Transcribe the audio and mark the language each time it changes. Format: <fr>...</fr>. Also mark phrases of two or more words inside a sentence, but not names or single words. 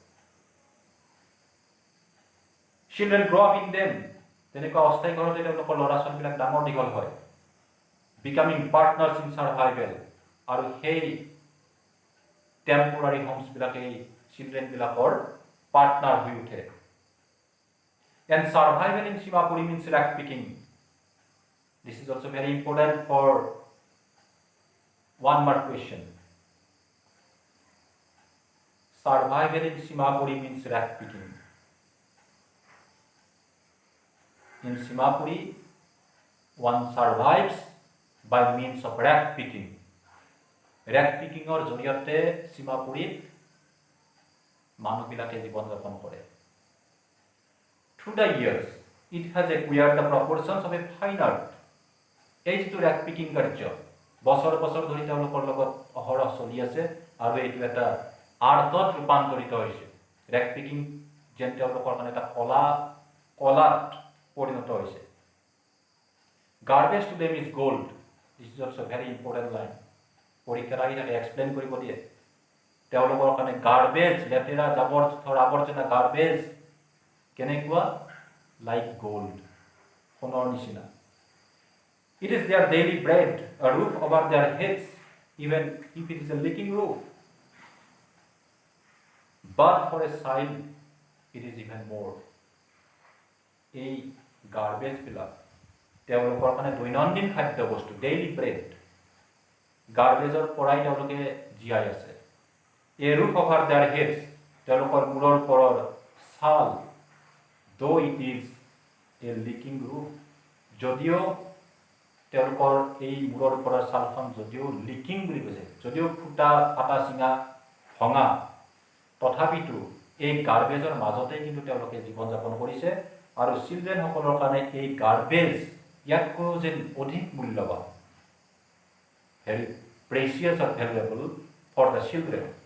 <en>Children grow up in them,</en> <as>তেনেকুৱা অস্থায়ী ঘৰতে তেওঁলোকৰ ল'ৰা ছোৱালীবিলাক ডাঙৰ দীঘল হয়,</as> <en>becoming partners in survival,</en> <as>আৰু সেই</as> <en>temporary homesবিলাক</en> <as>এই চিলড্ৰেনবিলাকৰ পাৰ্টনাৰ হৈ উঠে।</as> <en>And survival in Simapuri means rack picking. This is also very important for one more question. Survival in Simapuri means rack picking. In Simapuri, one survives by means of rack picking. Rack picking or</en> <as>জৰিয়তে সীমাপুৰীত মানুহবিলাকে জীৱন যাপন কৰে।</as> <en>Through the years, it has acquired the proportions of a fine art.</en> <as>এই যিটো</as> <en>rack picking</en> <as>কাৰ্য বছৰ বছৰ ধৰি তেওঁলোকৰ লগত অহৰহ চলি আছে, আৰু এইটো এটা আৰ্টত ৰূপান্তৰিত হৈছে।</as> <en>rack picking</en> <as>যেন তেওঁলোকৰ কাৰণে এটা কলাত পৰিণত হৈছে।</as> <en>Garbage to them is gold. This is also very important line.</en> <as>পৰীক্ষাত আহি থাকে, এক্সপ্লেইন কৰিব দিয়ে। তেওঁলোকৰ কাৰণে গাৰ্বেজ, লেতেৰা জাবৰ জোথৰ আৱৰ্জনা গাৰ্বেজ কেনেকুৱা,</as> <en>like gold,</en> <as>সোণৰ নিচিনা।</as> <en>It is their daily bread, a roof over their heads, even if it is a leaking roof. But for a child, it is even more.</en> <as>এই গাৰ্বেজবিলাক তেওঁলোকৰ কাৰণে দৈনন্দিন খাদ্য বস্তু,</as> <en>daily bread.</en> <as>গাৰ্বেজৰ পৰাই তেওঁলোকে জীয়াই আছে।</as> <en>a roof over their heads,</en> <as>তেওঁলোকৰ মূৰৰ ওপৰৰ ছাল,</as> <en>though it is a leaking roof,</en> <as>যদিও তেওঁলোকৰ এই মূৰৰ ওপৰৰ ছালখন যদিও লিকিং বুলি কৈছে, যদিও ফুটা ফাটা চিঙা ভঙা, তথাপিতো এই গাৰ্বেজৰ মাজতেই কিন্তু তেওঁলোকে জীৱন যাপন কৰিছে। আৰু চিলড্ৰেনসকলৰ কাৰণে এই গাৰ্বেজ ইয়াতকৈ যেন অধিক মূল্যৱান,</as> <en>very precious or valuable for the children.</en>